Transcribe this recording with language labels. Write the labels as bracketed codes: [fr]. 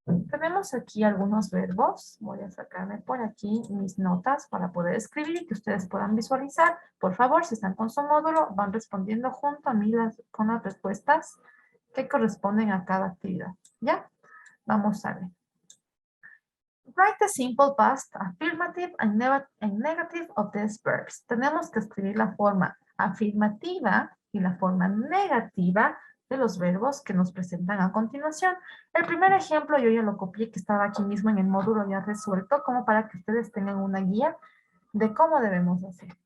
[es] Tenemos aquí algunos verbos. Voy a sacarme por aquí mis notas para poder escribir y que ustedes puedan visualizar. Por favor, si están con su módulo, van respondiendo junto a mí con las respuestas que corresponden a cada actividad. ¿Ya? Vamos a ver. [en] Write the simple past, affirmative and negative of these verbs. [es] Tenemos que escribir la forma afirmativa y la forma negativa de los verbos que nos presentan a continuación. El primer ejemplo yo ya lo copié, que estaba aquí mismo en el módulo ya resuelto, como para que ustedes tengan una guía de cómo debemos hacer.